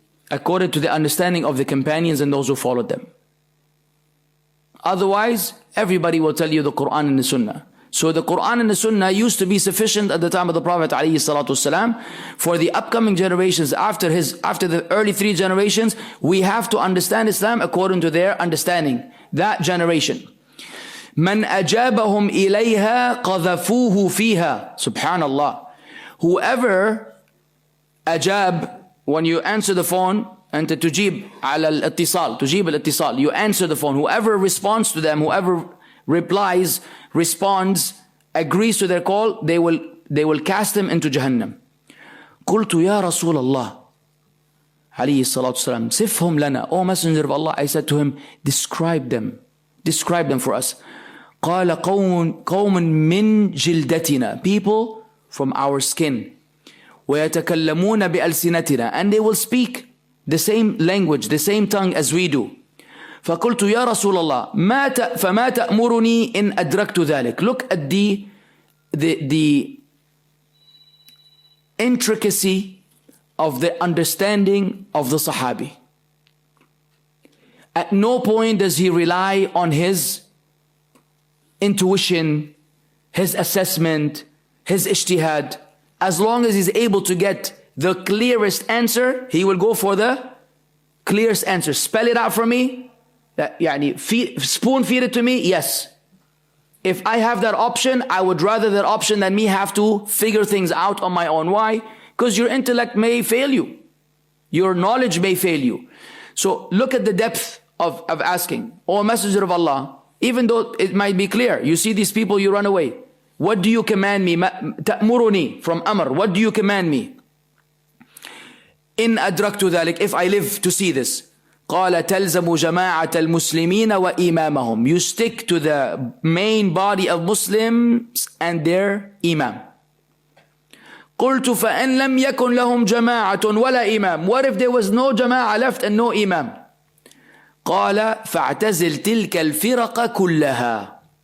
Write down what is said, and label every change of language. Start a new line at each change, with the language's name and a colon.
English: According to the understanding of the companions and those who followed them. Otherwise, everybody will tell you the Quran and the Sunnah. So the Quran and the Sunnah used to be sufficient at the time of the Prophet ﷺ. For the upcoming generations, after the early 3 generations, we have to understand Islam according to their understanding. That generation.
Arabic: من أجابهم إليها قذفوه فيها. Subhanallah.
English: Whoever أجاب, when you answer the phone, and
Arabic: تجيب على الاتصال, تجيب الاتصال,
English: you answer the phone, whoever responds to them, whoever replies, responds, agrees to their call, they will cast them into Jahannam.
Arabic: قلت يا رسول الله عليه الصلاة والسلام صفهم لنا,
English: O Messenger of Allah, I said to him, describe them for us.
Arabic: قال قوم من جلدتنا,
English: people from our skin,
Arabic: ويتكلمون بألسنتنا,
English: and they will speak the same language, the same tongue as we do.
Arabic: فقلت يا رسول الله فما تأمرني إن أدركت ذلك.
English: Look at the intricacy of the understanding of the Sahabi. At no point does he rely on his intuition, his assessment, his ijtihad. As long as he's able to get the clearest answer, he will go for the clearest answer. Spell it out for me. Spoon feed it to me. Yes. If I have that option, I would rather that option than me have to figure things out on my own. Why? Because your intellect may fail you. Your knowledge may fail you. So look at the depth of asking. O Messenger of Allah, even though it might be clear, you see these people, you run away. What do you command me? Ta'muruni, from Amr. What do you command me?
Arabic: In adraktu dhalik,
English: if I live to see this.
Arabic: قال تلزم جماعة المسلمين وإمامهم.
English: You stick to the main body of Muslims and their imam.
Arabic: قلت فإن لم يكن لهم جماعة ولا إمام.
English: What if there was no jama'ah left and no imam?
Arabic: قال فاعتزل تلك الفرق كلها.